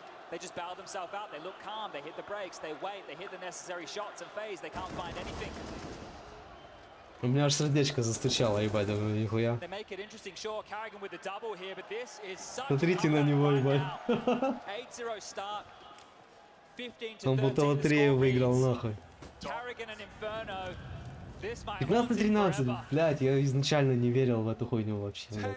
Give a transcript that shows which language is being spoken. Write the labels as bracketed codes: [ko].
[en] They just bail themselves out, they look calm, they hit the brakes, they wait, they hit the necessary shots, and FaZe, they can't find anything. [ru] У меня аж сердечко застучало, ебать, нихуя. [en] They make it interesting, sure, Carrigan with the double here, but this is such [ru] Смотрите на него, ебать. [en] 8-0 start, 15-13. [ru] Он будто лотерею выиграл, нахуй. [en] Carrigan and Inferno. [ru] 15-13, блядь, я изначально не верил в эту хуйню вообще.